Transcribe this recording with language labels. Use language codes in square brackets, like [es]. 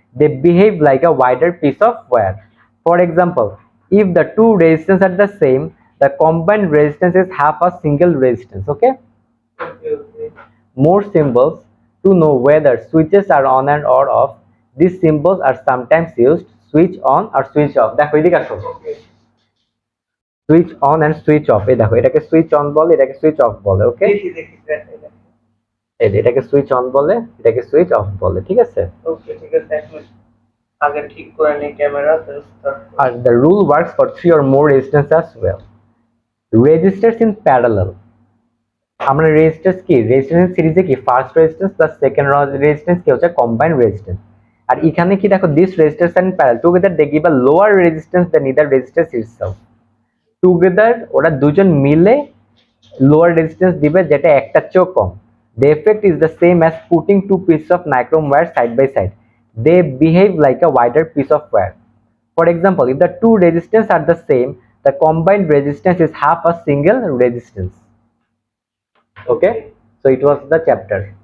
[en] They behave like a wider piece of wire. For example, if the two resistance are the same, the combined resistance is half a single resistance, okay? Okay. more symbols to know whether switches are on and or off. These symbols are sometimes used switch on or switch off. [bn] দেখো এদিকে আসো, switch on and switch off. এই দেখো এটাকে switch on বলে, এটাকে switch off বলে। ওকে, দেখি দেখি এটাকে সুইচ অন বলে, এটাকে সুইচ অফ বলে। ঠিক আছে। ওকে ঠিক আছে, এক মিনিট আগে ঠিক করে নি camera. আর [en] the rule works for 3 or more resistors as well. Resistors in parallel, [bn] আমরা রেজিস্ট্যান্স কি রেজিস্ট্যান্স সিরিজে কি first resistance plus second resistance কি হচ্ছে কম্বাইন্ড রেজিস্ট্যান্স। আর এখানে কি দেখো this resistance and parallel together they give a lower resistance than either resistance itself. Together ওরা দুজন মিলে লোয়ার রেজিস্ট্যান্স দিবে যেটা একটার চেয়েও কম। [en] The effect is the same as putting two pieces of nichrome wire side by side. They behave like a wider piece of wire. For example, if the two resistance are the same, the combined resistance is half a single resistance. Okay, so it was the chapter.